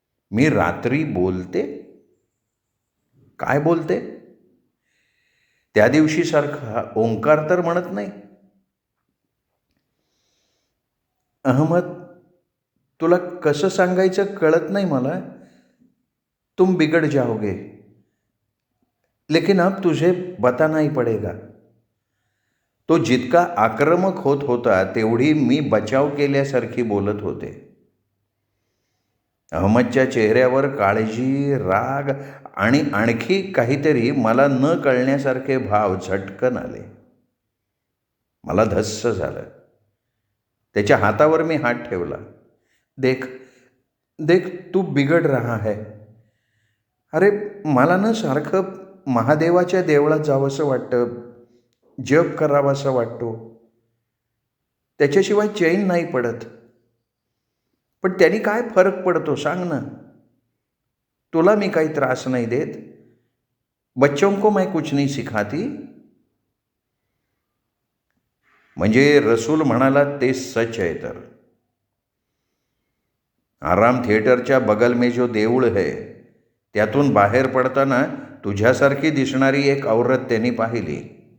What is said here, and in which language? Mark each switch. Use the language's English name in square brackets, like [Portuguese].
[Marathi] मी रात्री बोलते? काय बोलते? त्या दिवशीसारखा ओंकार तर म्हणत नाही. अहमद, तुला कसं सांगायचं कळत नाही मला. [Hindi] तुम बिगड़ जाओगे, लेकिन अब तुझे बताना ही पडेगा. [Marathi] तो जितका आक्रमक होत होता तेवढी मी बचाव केल्यासारखी बोलत होते. अहमदच्या चेहऱ्यावर काळजी, राग आणि आणखी काहीतरी मला न कळण्यासारखे भाव झटकन आले. मला धस्स झालं. त्याच्या हातावर मी हात ठेवला. [Hindi] देख देख, तू बिघड रहा है. [Marathi] अरे, मला ना सारखं महादेवाच्या देवळात जावंसं वाटतं, जप करावासा वाटतो. त्याच्याशिवाय चैन नाही पडत. पण त्यांनी काय फरक पडतो सांग ना. तुला मी काही त्रास नाही देत. [Hindi] बच्चों को मैं कुछ नहीं सिखाती. [Marathi] म्हणजे रसूल म्हणाला ते सच आहे तर. आराम थिएटरच्या [Hindi] बगल में [Marathi] जो देऊळ है त्यातून बाहेर पडताना तुझ्यासारखी दिसणारी एक औरत त्यांनी पाहिली.